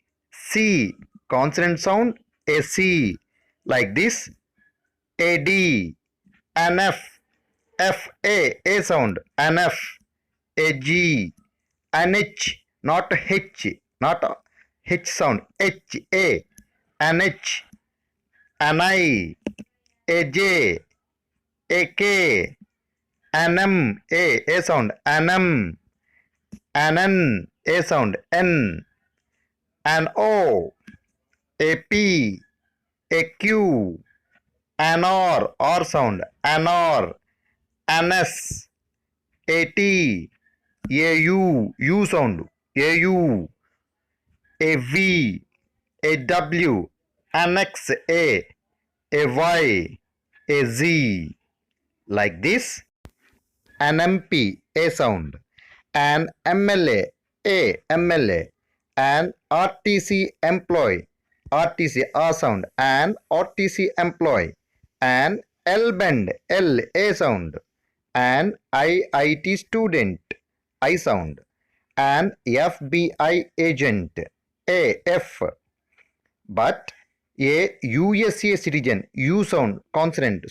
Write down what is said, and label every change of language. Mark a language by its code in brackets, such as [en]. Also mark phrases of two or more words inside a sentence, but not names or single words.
[en] C, consonant sound, a C. Like this. A D, an F, F A sound, an F. A G, an H, not H, not H sound, H A, an H, an I, a J, a K, an M, A sound, an M, an N, A sound, N, an O, a P, a Q, an R sound, an R, an S, a T, a U sound, a U, a V, a W, an X, a Y, a Z. Like this. An MP, A sound. An MLA, MLA. an RTC employee, RTC R sound, an RTC employee, an L bend, L A sound, an IIT student, I sound, an FBI agent, A F, but a USA citizen, U sound, consonant.